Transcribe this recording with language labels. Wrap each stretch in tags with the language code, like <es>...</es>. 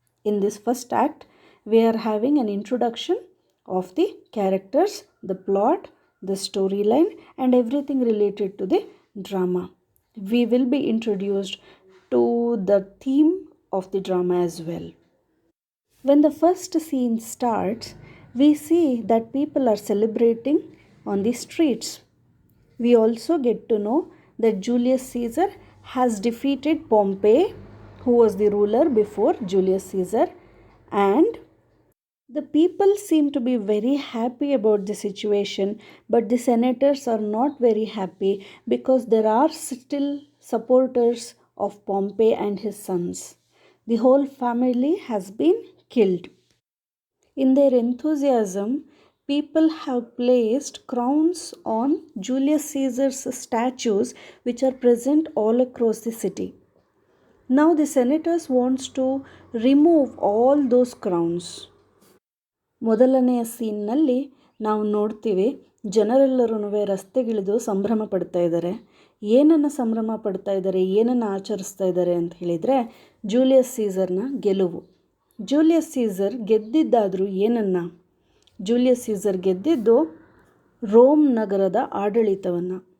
<en>In this first act we are having an introduction of the characters, the plot, the story line and everything related to the drama. We will be introduced to the theme of the drama as well. When the first scene starts, we see that people are celebrating on the streets. We also get to know that Julius Caesar has defeated Pompey, who was the ruler before Julius Caesar, and the people seem to be very happy about the situation, but the senators are not very happy because there are still supporters of Pompey and his sons. The whole family has been killed. In their enthusiasm, people have placed crowns on Julius Caesar's statues which are present all across the city. Now the senators wants to remove all those crowns.</en> <kn>ಮೊದಲನೆಯ ಸೀನ್ನಲ್ಲಿ ನಾವು ನೋಡ್ತೀವಿ, ಜನರೆಲ್ಲರೂ ರಸ್ತೆಗಿಳಿದು ಸಂಭ್ರಮ ಪಡ್ತಾ ಇದ್ದಾರೆ. ಏನನ್ನು ಸಂಭ್ರಮ ಪಡ್ತಾ ಇದ್ದಾರೆ, ಏನನ್ನು ಆಚರಿಸ್ತಾ ಇದ್ದಾರೆ ಅಂತ ಹೇಳಿದರೆ, ಜೂಲಿಯಸ್ ಸೀಸರ್ನ ಗೆಲುವು. ಜೂಲಿಯಸ್ ಸೀಸರ್ ಗೆದ್ದಿದ್ದಾದರೂ ಏನನ್ನು? ಜೂಲಿಯಸ್ ಸೀಸರ್ ಗೆದ್ದಿದ್ದು ರೋಮ್ ನಗರದ ಆಡಳಿತವನ್ನು.</kn>